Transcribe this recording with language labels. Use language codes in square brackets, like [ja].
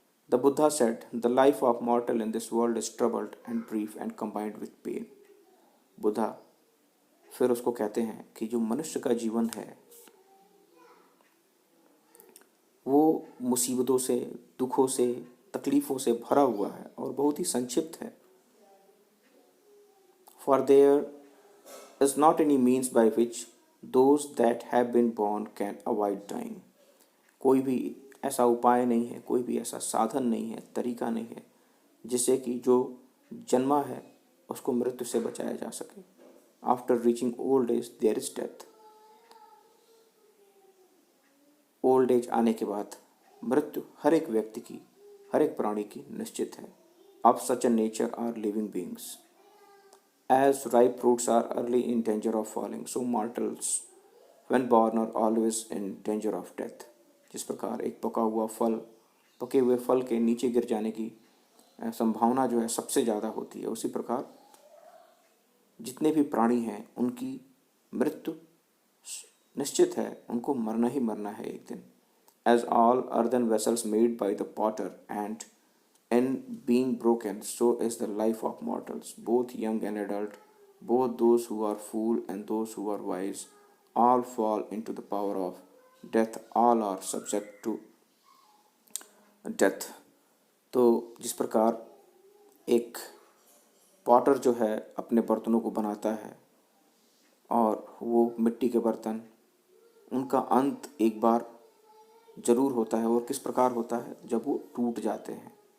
[en] The Buddha said, the life of mortal in this world is troubled and brief and combined with pain. [hi] Buddha फिर उसको कहते हैं कि जो मनुष्य का जीवन है वो मुसीबतों से, दुखों से, तकलीफ़ों से भरा हुआ है और बहुत ही संक्षिप्त है। [en] For there is not any means by which those that have been born can avoid dying. [hi] कोई भी ऐसा उपाय नहीं है, कोई भी ऐसा साधन नहीं है, तरीका नहीं है जिससे कि जो जन्मा है उसको मृत्यु से बचाया जा सके। [en] After reaching old age there is death. Old age [hi] आने के बाद मृत्यु हर एक व्यक्ति की, हर एक प्राणी की निश्चित है। [en] Of such a nature are living beings. As ripe fruits are early in danger of falling, so mortals when born are always in danger of death. [hi] जिस प्रकार एक पके हुए फल के नीचे गिर जाने की संभावना जो है सबसे ज़्यादा होती है, उसी प्रकार जितने भी प्राणी हैं उनकी मृत्यु निश्चित है, उनको मरना ही मरना है एक दिन। [en] As all earthen vessels made by the potter and in being broken, so is the life of mortals, both young and adult, both those who are fool and those who are wise, all fall into the power of death, all are subject to death. [hi] तो जिस प्रकार एक Potter जो है अपने बर्तनों को बनाता है और वो मिट्टी के बर्तन, उनका अंत एक बार जरूर होता है और किस प्रकार होता है जब वो टूट जाते हैं।